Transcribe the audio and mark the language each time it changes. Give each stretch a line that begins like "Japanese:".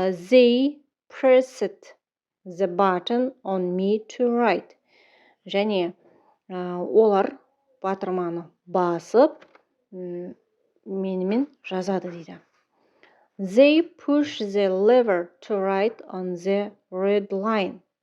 English: They pressed the button on me to write.
Kazakh: Және олар батырманы басып менімен жазады дейді.
English: They push the lever to write on the red line.